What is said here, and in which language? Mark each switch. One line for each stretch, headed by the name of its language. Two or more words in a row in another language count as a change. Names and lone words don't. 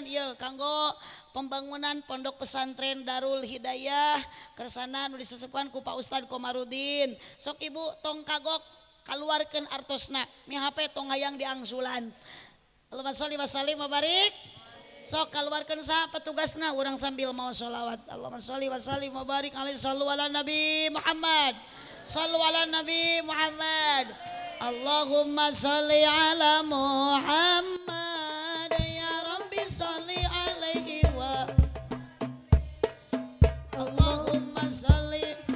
Sundanese: ieu kanggo pembangunan pondok pesantren Darul Hidayah kersana nu disesepkeun ku Pak Ustad Komarudin sok ibu tong kagok kaluarkeun artosna mi HP tong hayang diangsulan
Arabic: اللهم صل وسلم وبارك
Sundanese: sok kaluarkeun saha petugasna urang sambil mau sholawat
Arabic: اللهم صل وسلم وبارك عليه صلوا على النبي محمد صلوا على النبي محمد اللهم صل على محمد يا رب صل عليه و اللهم صل